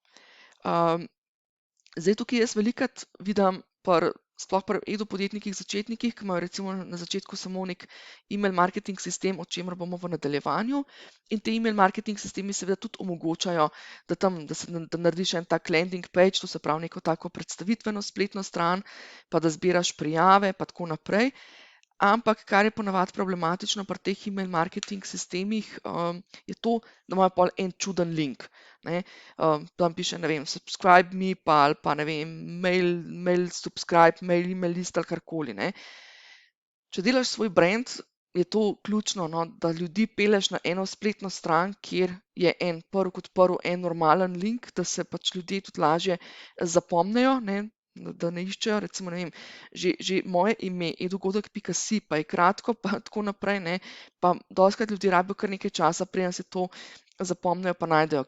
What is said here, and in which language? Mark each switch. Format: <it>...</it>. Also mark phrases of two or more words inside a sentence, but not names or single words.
<sl>Zdaj tukaj jaz velikokrat vidim sploh pri edu-podjetnikih, začetnikih, ki imajo recimo na začetku samo nek</sl> <en>email marketing</en> <sl>sistem, o čemer bomo v nadaljevanju. In te</sl> <en>email marketing</en> <sl>sistemi seveda tudi omogočajo, da narediš en tak</sl> <en>landing page,</en> <sl>to se pravi neko tako predstavitveno spletno stran, pa da zbiraš prijave, pa tako naprej. Ampak, kar je ponavadi problematično pri teh</sl> <en>email marketing</en> <sl>sistemih, je to, da imajo pol en čuden link. Tam piše, ne vem,</sl> <en>subscribe me,</en> <sl>ali pa ne vem,</sl> <en>mail subscribe, mail email list</en> <sl>ali karkoli. Če delaš svoj brand, je to ključno, da ljudi peleš na eno spletno stran, kjer je prvi en normalen link, da se pač ljudje tudi lažje zapomnejo, da ne iščejo, recimo, ne vem, že moje ime, edogodek.si, pa je kratko, pa tako naprej, ne, pa dostikrat ljudje rabijo kar nekaj časa, preden si to zapomnijo, pa najdejo.</sl>